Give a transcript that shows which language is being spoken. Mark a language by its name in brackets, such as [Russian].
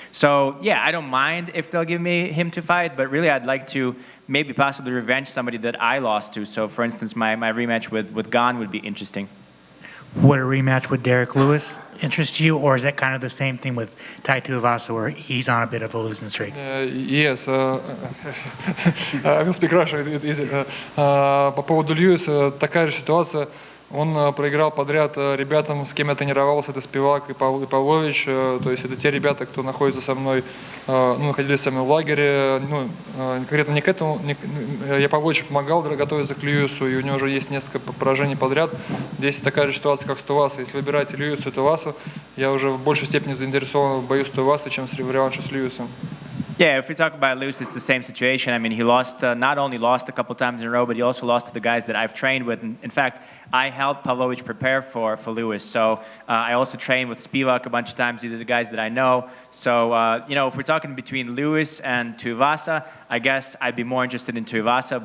[English] So yeah, I don't mind if they'll give me him to fight, but really I'd like to maybe possibly revenge somebody that I lost to. So for instance, my rematch with Gane would be interesting. Would a rematch with Derek Lewis interest you, or is that kind of the same thing with Tai Tuivasa, where he's on a bit of a losing streak? Yes, I will speak Russian, it's easy. [Russian] По поводу Льюиса, такая же ситуация. Он проиграл подряд ребятам, с кем я тренировался, это Спивак и Павлович. То есть это те ребята, кто находится со мной, находились со мной в лагере. Конкретно не к этому. Я Павловичу помогал готовиться к Льюису, и у него уже есть несколько поражений подряд. Здесь такая же ситуация, как с Туивасой. Если выбираете Льюису и Туивасу, я уже в большей степени заинтересован в бою с Туивасой, чем в реванше с Льюисом. [English] Yeah, if we talk about Lewis, it's the same situation. I mean, he lost, not only lost a couple times in a row, but he also lost to the guys that I've trained with. And in fact, I helped Pavlovich prepare for Lewis. So I also trained with Spivak a bunch of times. These are the guys that I know. So, if we're talking between Lewis and Tuivasa, I guess I'd be more interested in Tuivasa.